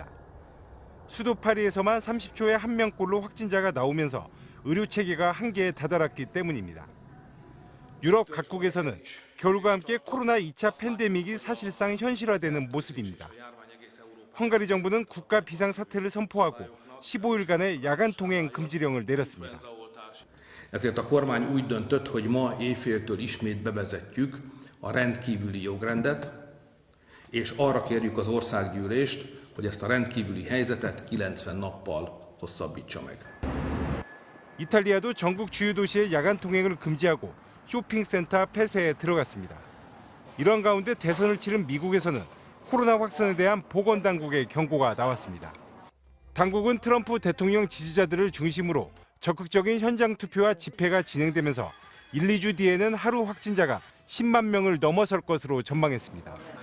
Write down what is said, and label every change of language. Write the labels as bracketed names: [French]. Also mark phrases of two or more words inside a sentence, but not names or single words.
[Korean] 수도 파리에서만 30초에 1명꼴로 확진자가 나오면서 의료 체계가 한계에 다다랐기 때문입니다. 유럽 각국에서는 겨울과 함께 코로나 2차 팬데믹이 사실상 현실화되는 모습입니다. 헝가리 정부는 국가 비상사태를 선포하고 15일간의 야간 통행 금지령을 내렸습니다. [Hungarian] Ezért a kormány úgy döntött, hogy ma éjféltől ismét bevezetjük a rendkívüli jogrendet, és arra kérjük az országgyűlést, hogy ezt a rendkívüli helyzetet 90 nappal hosszabbítsa meg. [Korean] 이탈리아도 전국 주요 도시의 야간 통행을 금지하고 쇼핑센터 폐쇄에 들어갔습니다. 이런 가운데 대선을 치른 미국에서는 코로나 확산에 대한 보건당국의 경고가 나왔습니다. 당국은 트럼프 대통령 지지자들을 중심으로 적극적인 현장 투표와 집회가 진행되면서 1, 2주 뒤에는 하루 확진자가 10만 명을 넘어설 것으로 전망했습니다.